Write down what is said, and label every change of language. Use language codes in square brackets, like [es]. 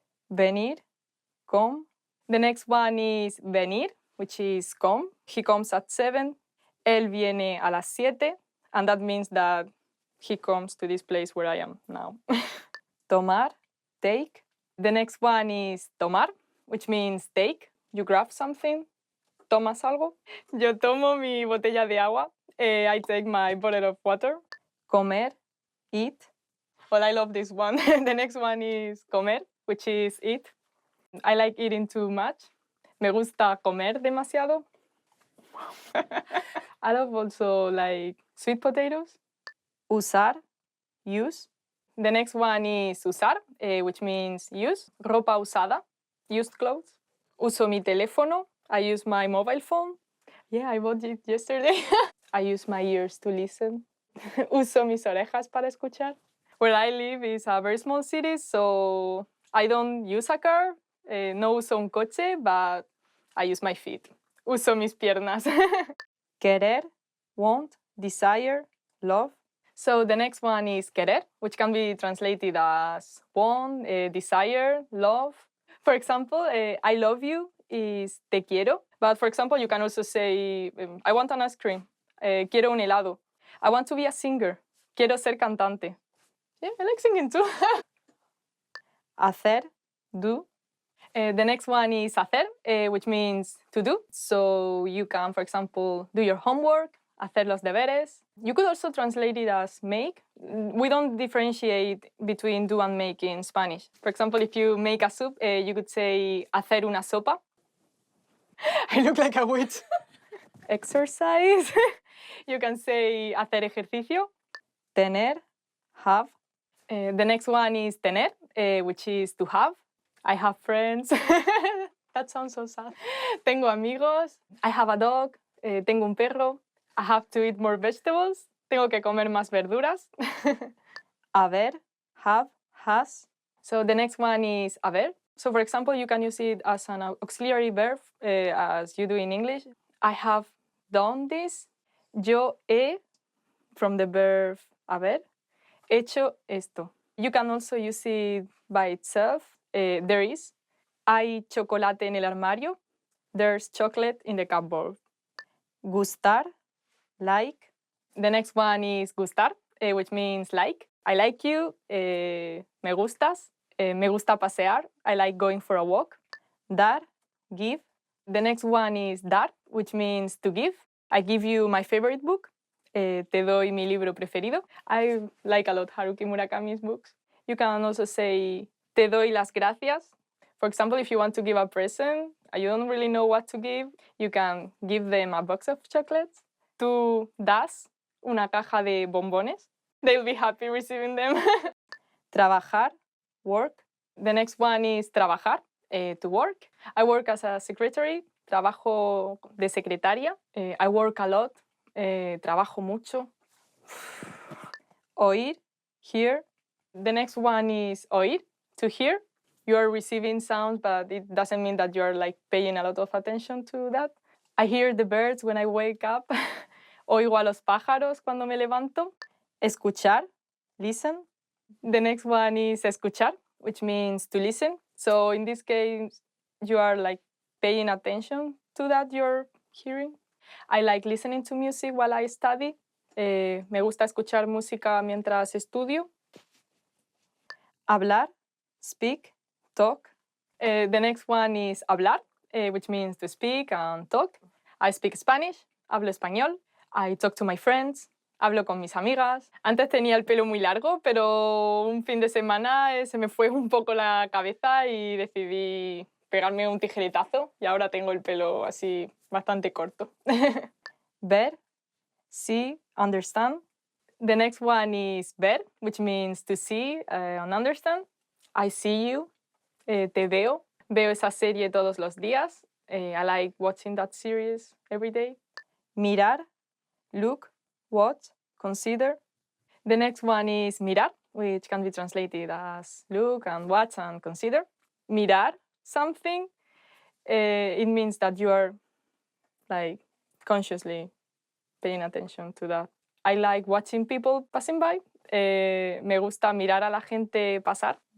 [es] Venir, come. The next one is venir, which is come. [en] He comes at 7. [es] Él viene a las 7. [en] And that means that he comes to this place where I am now. Tomar, take. The next one is tomar, which means take. You grab something. [es] ¿Tomas algo? Yo tomo mi botella de agua. [en] I take my bottle of water. Comer, eat. Well, I love this one. The next one is comer, which is eat. I like eating too much. [es] Me gusta comer demasiado. [en] I love also like sweet potatoes. Usar, use. The next one is usar, which means use. [es] Ropa usada, [en] used clothes. [es] Uso mi teléfono. [en] I use my mobile phone. Yeah, I bought it yesterday. I use my ears to listen. [es] Uso mis orejas para escuchar. [en] Where I live is a very small city, so I don't use a car. [es] No uso un coche, [en] but I use my feet. [es] Uso mis piernas. Querer, want, desire, love. [en] So the next one is querer, which can be translated as want, desire, love. For example, I love you is [es] te quiero. [en] But for example, you can also say, I want an ice cream. [es] Quiero un helado. [en] I want to be a singer. [es] Quiero ser cantante. [en] Yeah, I like singing too. [es] Hacer, do. [en] The next one is hacer, which means to do. So you can, for example, do your homework, [es] hacer los deberes. [en] You could also translate it as make. We don't differentiate between do and make in Spanish. For example, if you make a soup, you could say [es] hacer una sopa. [en] I look like a witch. Exercise. You can say [es] hacer ejercicio. Tener, have. [en] The next one is tener, which is to have. I have friends. That sounds so sad. [es] Tengo amigos. [en] I have a dog. [es] Tengo un perro. [en] I have to eat more vegetables. [es] Tengo que comer más verduras. [en] Haber, have, has. So the next one is haber. So for example, you can use it as an auxiliary verb, as you do in English. I have done this. Yo he, from the verb haber, hecho esto. You can also use it by itself. There is. [es] Hay chocolate en el armario. [en] There's chocolate in the cupboard. Gustar, like. The next one is gustar, which means like. I like you. [es] Me gustas. Me gusta pasear. [en] I like going for a walk. Dar, give. The next one is dar, which means to give. I give you my favorite book. [es] Te doy mi libro preferido. [en] I like a lot Haruki Murakami's books. You can also say [es] te doy las gracias. [en] For example, if you want to give a present, you don't really know what to give, you can give them a box of chocolates. [es] Tú das una caja de bombones. [en] They'll be happy receiving them. Trabajar, work. The next one is trabajar, to work. I work as a secretary. [es] Trabajo de secretaria. [en] I work a lot. [es] Trabajo mucho. [en] Oír, hear. The next one is oír, to hear. you are receiving sounds, but it doesn't mean that you are like paying a lot of attention to that. I hear the birds when I wake up. [es] Oigo a los pájaros cuando me levanto. Escuchar, listen. [en] The next one is escuchar, which means to listen. So in this case, you are like paying attention to that you're hearing. I like listening to music while I study. [es] Me gusta escuchar música mientras estudio. [en] Hablar, speak, talk. The next one is hablar, which means to speak and talk. I speak Spanish, [es] hablo español. [en] I talk to my friends, [es] hablo con mis amigas. Antes tenía el pelo muy largo, pero un fin de semana se me fue un poco la cabeza y decidí pegarme un tijeretazo y ahora tengo el pelo así bastante corto. [en] Ver, see, understand. The next one is ver, which means to see and understand. I see you, [es] te veo. Veo esa serie todos los días. [en] I like watching that series every day. Mirar, look, watch, consider. The next one is mirar, which can be translated as look and watch and consider. Mirar something, it means that you are like consciously paying attention to that. I like watching people passing by. [es] Me gusta mirar a la gente pasar.